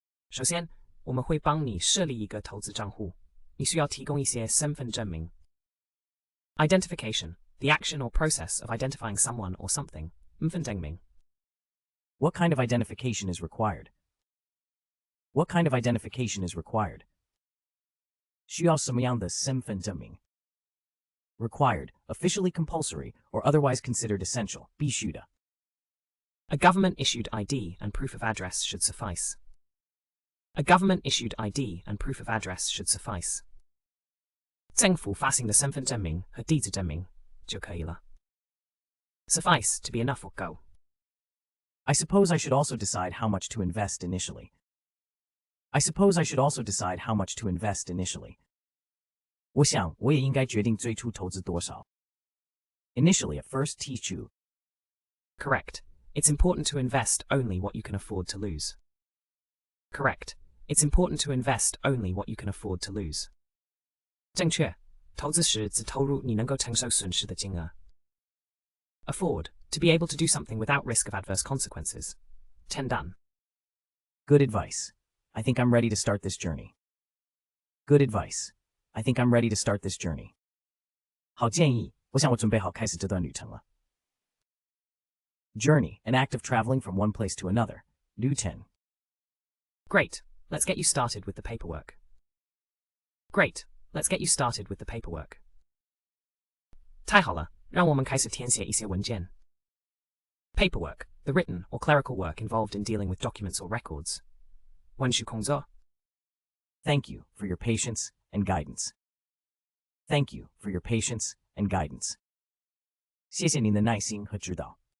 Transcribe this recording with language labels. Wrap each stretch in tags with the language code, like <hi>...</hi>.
<zh>首先，我们会帮你设立一个投资账户。你需要提供一些身份证明。</zh> <en>Identification, the action or process of identifying someone or something.</en> <zh>身份证明。</zh> <en>What kind of identification is required? What kind of identification is required?</en> <zh>需要什么样的身份证明？</zh> <en>Required, officially compulsory, or otherwise considered essential.</en> <zh>必须的。</zh> <en>A government-issued ID and proof of address should suffice. A government-issued ID and proof of address should suffice.</en> <zh>政府发行的身份证明和地址证明就可以了。</zh> <en>Suffice, to be enough or go. I suppose I should also decide how much to invest initially. I suppose I should also decide how much to invest initially.</en> <zh>我想我也应该决定最初投资多少。</zh> <en>Initially, at first, teach you. Correct. It's important to invest only what you can afford to lose. Correct. It's important to invest only what you can afford to lose.</en> <zh>正确，投资时只投入你能够承受损失的金额。</zh> <en>Afford, to be able to do something without risk of adverse consequences.</en> <zh>承担。</zh> <en>Good advice. I think I'm ready to start this journey. Good advice. I think I'm ready to start this journey.</en> <zh>好建议，我想我准备好开始这段旅程了。</zh> <en>Journey, an act of traveling from one place to another.</en> <zh>旅程。</zh> <en>Great. Let's get you started with the paperwork. Great. Let's get you started with the paperwork.</en> <zh>太好了，让我们开始填写一些文件。</zh> <en>Paperwork, the written or clerical work involved in dealing with documents or records.</en> <zh>文书工作。</zh> <en>Thank you for your patience and guidance. Thank you for your patience and guidance.</en> <zh>谢谢您的耐心和指导。</zh>